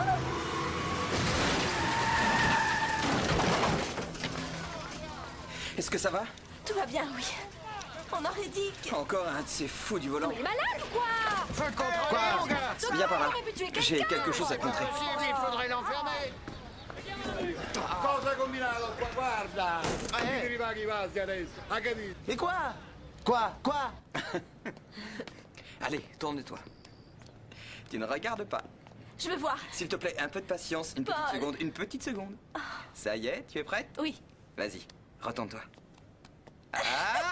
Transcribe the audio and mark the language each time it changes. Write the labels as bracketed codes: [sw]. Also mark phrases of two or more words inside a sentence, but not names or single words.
[fr] Est-ce que ça va? Tout va bien, oui. On aurait dit que... Encore un de ces fous du volant. Mais il est malade ou quoi? Faut le contrôler, Quoi? mon gars. Viens par là. On aurait pu tuer J'ai quelqu'un. quelque chose à te montrer. Il faudrait l'enfermer. [it] Cosa combinato qua? Guarda! Ti rimani i vasi adesso, ha capito? [fr] Mais quoi? Quoi? Allez, tourne-toi. Tu ne regardes pas. Je veux voir. S'il te plaît, un peu de patience, une petite Paul. seconde, une petite seconde. Ça y est, tu es prête? Oui. Vas-y, retourne-toi. Ah!